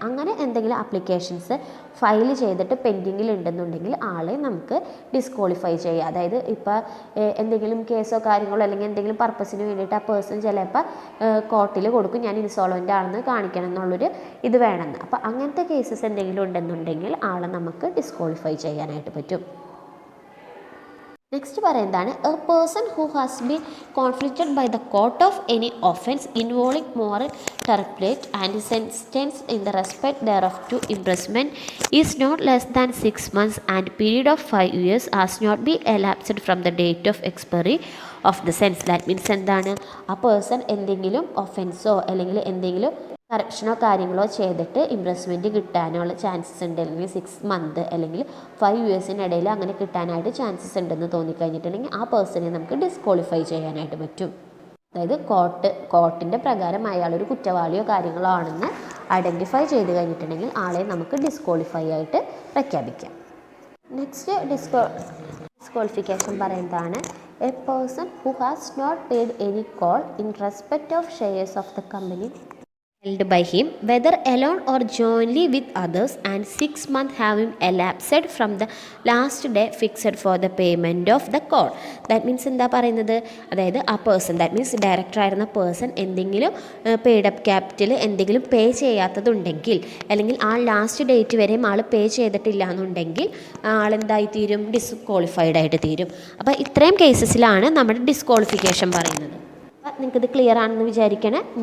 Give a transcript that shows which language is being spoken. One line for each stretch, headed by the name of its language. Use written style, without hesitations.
Malayalam: അങ്ങനെ എന്തെങ്കിലും applications file ചെയ്തിട്ട് പെൻഡിങ്ങിൽ ഉണ്ടെന്നുണ്ടെങ്കിൽ ആളെ നമുക്ക് ഡിസ്ക്വാളിഫൈ ചെയ്യുക. അതായത് ഇപ്പോൾ എന്തെങ്കിലും കേസോ കാര്യങ്ങളോ അല്ലെങ്കിൽ എന്തെങ്കിലും പർപ്പസിന് വേണ്ടിയിട്ട് ആ പേഴ്സൺ ചിലപ്പോൾ കോർട്ടിൽ കൊടുക്കും ഞാൻ ഇൻസോൾവൻ്റ് ആണെന്ന് കാണിക്കണം എന്നുള്ളൊരു ഇത് വേണമെന്ന്. അപ്പോൾ അങ്ങനത്തെ കേസസ് എന്തെങ്കിലും ഉണ്ടെന്നുണ്ടെങ്കിൽ ആളെ നമുക്ക് ഡിസ്ക്വാളിഫൈ ചെയ്യാനായിട്ട് പറ്റും.
English: Next പറയുന്നതാണ് a person who has been convicted by the court of any offence involving moral turpitude and sentence in the respect thereof to imprisonment is not less than 6 months and period of 5 years has not been elapsed from the date of expiry of the sentence.
Malayalam: That means എന്താണ്, ആ person എന്തെങ്കിലും ഒഫൻസോ അല്ലെങ്കിൽ എന്തെങ്കിലും കറപ്ഷനോ കാര്യങ്ങളോ ചെയ്തിട്ട് ഇംപ്രസ്മെൻറ്റ് കിട്ടാനുള്ള chances ഉണ്ട്, അല്ലെങ്കിൽ 6 months അല്ലെങ്കിൽ 5 yearsനിടയിൽ അങ്ങനെ കിട്ടാനായിട്ട് ചാൻസസ് ഉണ്ടെന്ന് തോന്നിക്കഴിഞ്ഞിട്ടുണ്ടെങ്കിൽ ആ പേഴ്സണെ നമുക്ക് ഡിസ്ക്വാളിഫൈ ചെയ്യാനായിട്ട് പറ്റും. അതായത് കോർട്ടിൻ്റെ പ്രകാരം അയാളൊരു കുറ്റവാളിയോ കാര്യങ്ങളോ ആണെന്ന് ഐഡൻറ്റിഫൈ ചെയ്ത് കഴിഞ്ഞിട്ടുണ്ടെങ്കിൽ ആളെ നമുക്ക് ഡിസ്ക്വാളിഫൈ ആയിട്ട് പ്രഖ്യാപിക്കാം.
English: Next disqualification പറയുന്നതാണ് a person who has not paid any call in respect of shares of the company held by him, whether alone or jointly with others, and 6 months having elapsed from the last day fixed for the payment of the call.
Malayalam: That means എന്താ പറയുന്നത്, അതായത് ആ person, that means director ആയിരുന്ന person എന്തെങ്കിലും paid up capital എന്തെങ്കിലും പേ ചെയ്യാത്തതുണ്ടെങ്കിൽ അല്ലെങ്കിൽ ആ last date വരെയും ആൾ പേ ചെയ്തിട്ടില്ല എന്നുണ്ടെങ്കിൽ ആളെന്തായിത്തീരും, ഡിസ്ക്വാളിഫൈഡ് ആയിട്ട് തീരും. അപ്പോൾ ഇത്രയും കേസസിലാണ് നമ്മുടെ ഡിസ്ക്വാളിഫിക്കേഷൻ പറയുന്നത്. നിങ്ങൾക്കിത് ക്ലിയർ ആണെന്ന് വിചാരിക്കണേ.